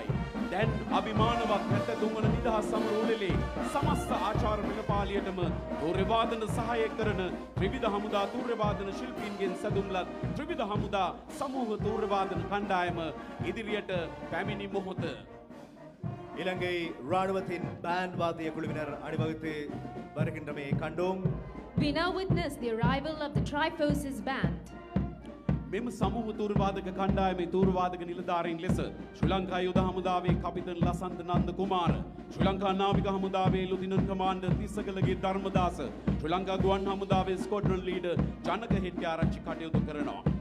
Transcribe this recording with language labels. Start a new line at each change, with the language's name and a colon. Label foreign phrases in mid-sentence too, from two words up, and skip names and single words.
Sinhala: දැන් අභිමානවත් 73 වන නිදහස් සමරු උළෙලේ සමස්ත ආචාර පෙළපාලියටම තෝරවාදන සහාය කරන ත්‍රිවිධ හමුදා තෝරවාදන ශිල්පීන්ගෙන් සැදුම්ලත් ත්‍රිවිධ හමුදා සමූහ තෝරවාදන කණ්ඩායම ඉදිරියට පැමිණි මොහොත
Tamil: இலங்கை ராணுவத்தின் பேண்ட் வாத்திய குழுவினர் அணிவகுத்து வருகின்றமை கண்டோம்.
English: We now witness the arrival of the Triforces Band.
Sinhala: මෙම සමූහ තෝරවාදක කණ්ඩායමේ තෝරවාදක නිලධාරීන් ලෙස ශ්‍රී ලංකා යුද හමුදාවේ කපිතන් ලසන්ත නන්ද කුමාර, ශ්‍රී ලංකා නාවික හමුදාවේ ලුතිනන්ට් කමාන්ඩර් තිස්සකලගේ ධර්මදාස, ශ්‍රී ලංකා ගුවන් හමුදාවේ ස්ක්වොඩ්‍රන් ලීඩර් ජනක හෙට්ටිආරච්චි කටයුතු කරනවා.